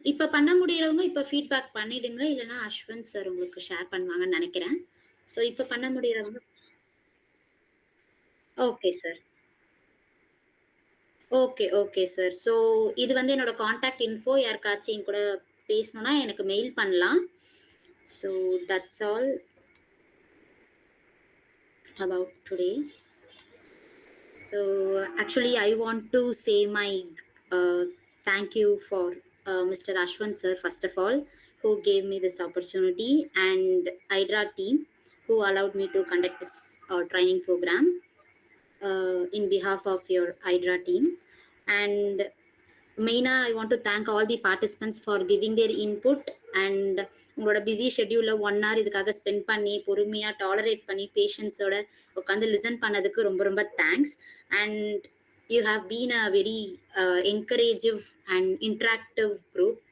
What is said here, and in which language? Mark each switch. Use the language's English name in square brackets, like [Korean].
[Tamil] இப்ப பண்ண முடியறவங்க இப்ப ஃபீட்பேக் பண்ணிடுங்க. இல்லனா அஸ்வந்த் சார் உங்களுக்கு ஷேர் பண்ணுவாங்கன்னு நினைக்கிறேன். சோ இப்ப பண்ண முடியறவங்க okay sir. Okay, okay sir. So இது வந்து என்னோட கான்டாக்ட் இன்ஃபோ. யாருக்காச்சும் என் கூட பேசணும்னா எனக்கு மெயில் பண்ணலாம். [English] So that's all about today. So actually I want to say my thank you for Mr. Ashwant sir first of all, who gave me this opportunity, and Hydra team who allowed me to conduct this training program in behalf of your Hydra team. And மெயினா I want to thank all the participants for giving their input. [Tamil] And உங்களோட busy ஷெட்யூலில் 1 hour இதுக்காக spend பண்ணி பொறுமையாக tolerate பண்ணி பேஷன்ஸோட உட்காந்து listen பண்ணதுக்கு ரொம்ப ரொம்ப thanks. [English] And you have been a very encouraging and interactive group.